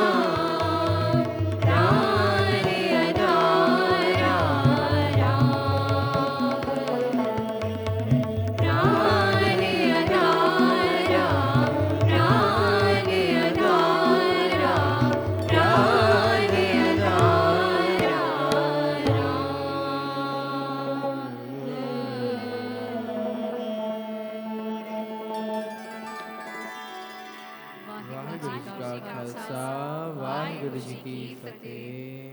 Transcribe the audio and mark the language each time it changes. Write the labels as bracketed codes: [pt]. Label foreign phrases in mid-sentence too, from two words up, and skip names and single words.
[pa] ਪ੍ਰਾਣ ਅਧਾਰਾ ਰਾਮ ਪ੍ਰਾਣ ਅਧਾਰਾ ਪ੍ਰਾਣ ਅਧਾਰਾ ਪ੍ਰਾਣ अधारा प्राण ਵਾਹਿਗੁਰੂ ਜੀ ਕਾ ਖਾਲਸਾ ਵਾਹਿਗੁਰੂ ਜੀ ਕੀ ਫਤਿਹ।